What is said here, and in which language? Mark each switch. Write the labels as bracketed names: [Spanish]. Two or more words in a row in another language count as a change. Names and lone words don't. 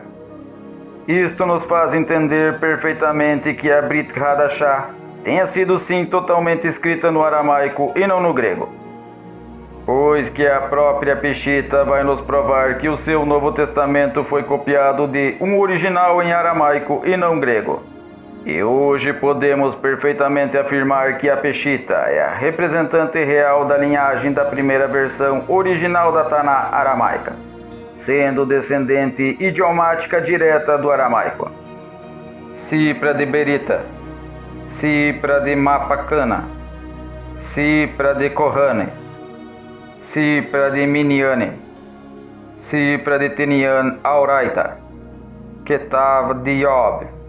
[Portuguese] Isto nos faz entender perfeitamente que a Brit Hadashah tenha sido sim totalmente escrita no aramaico e não no grego, pois que a própria Peshita vai nos provar que o seu Novo Testamento foi copiado de um original em aramaico e não grego. E hoje podemos perfeitamente afirmar que a Peshita é a representante real da linhagem da primeira versão original da Taná aramaica, sendo descendente idiomática direta do aramaico. [Aramaic] Cipra de Berita, Cipra de Mapacana, Cipra de Kohane, Cipra de Miniane, Cipra de Tenian Auraita, Ketava de Yob,